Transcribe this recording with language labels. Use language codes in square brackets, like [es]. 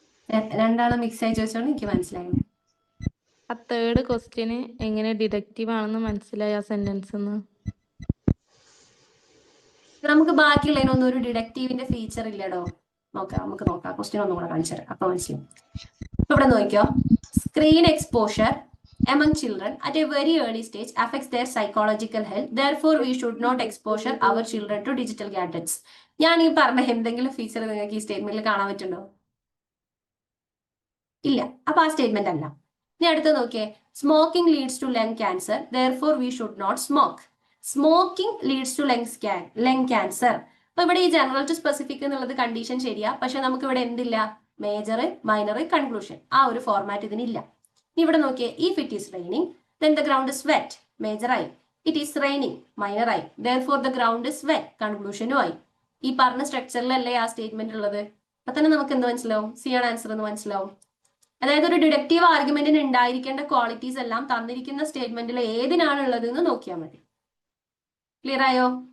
[ml] രണ്ടാളും മിക്സ് ആയി ചോദിച്ചോണ്ട് എനിക്ക് മനസ്സിലായില്ല. ആ തേർഡ് ക്വസ്റ്റ്യന് എങ്ങനെ ഡിഡക്റ്റീവ് ആണെന്ന് മനസ്സിലായി ആ സെന്റൻസ്? നമുക്ക് ബാക്കിയുള്ളതിനൊന്നും ഒരു ഡിഡക്റ്റീവിന്റെ ഫീച്ചർ ഇല്ലടോ. നമുക്ക് നോക്കാം, ക്വസ്റ്റ്യൻ ഒന്നും കൂടെ കാണിച്ചു തരാം, അപ്പൊ മനസ്സിലാവും. ഇപ്പൊ ഇവിടെ നോക്കിയോ, [en] Screen exposure among children at a very early stage affects their psychological health. Therefore, we should not exposure our children to digital gadgets. [ml] ഞാൻ ഈ പറഞ്ഞ എന്തെങ്കിലും ഫീച്ചർ നിങ്ങൾക്ക് ഈ സ്റ്റേറ്റ്മെന്റിൽ കാണാൻ പറ്റുണ്ടോ? ഇല്ല. അപ്പൊ ആ സ്റ്റേറ്റ്മെന്റ് അല്ല. ഇനി അടുത്ത് നോക്കിയേ, [en] Smoking leads to lung cancer. Therefore, we should not smoke. Smoking leads to lung cancer. [ml] അപ്പൊ ഇവിടെ ഈ ജനറൽ ടു സ്പെസിഫിക് എന്നുള്ളത് കണ്ടീഷൻ ശരിയാ, പക്ഷെ നമുക്ക് ഇവിടെ എന്തില്ല? മേജർ, മൈനർ, കൺക്ലൂഷൻ, ആ ഒരു ഫോർമാറ്റ് ഇതിനില്ല. ഇവിടെ നോക്കിയേ, [en] if it is raining then the ground is wet, [ml] major ആയി. [en] it is raining, [ml] മൈനർ ആയി. [en] therefore the ground is wet, [ml] കൺക്ലൂഷനും ആയി. ഈ പറഞ്ഞ സ്ട്രക്ചറിലല്ലേ ആ സ്റ്റേറ്റ്മെന്റ് ഉള്ളത്. അപ്പൊ തന്നെ നമുക്ക് എന്ത് മനസ്സിലാവും? സി ആണ് ആൻസർ എന്ന് മനസ്സിലാവും. അതായത് ഒരു ഡിഡക്റ്റീവ് ആർഗ്യുമെന്റിന് ഉണ്ടായിരിക്കേണ്ട ക്വാളിറ്റീസ് എല്ലാം തന്നിരിക്കുന്ന സ്റ്റേറ്റ്മെന്റിൽ ഏതിനാണ് ഉള്ളത് എന്ന് നോക്കിയാൽ മതി. ക്ലിയർ ആയോ?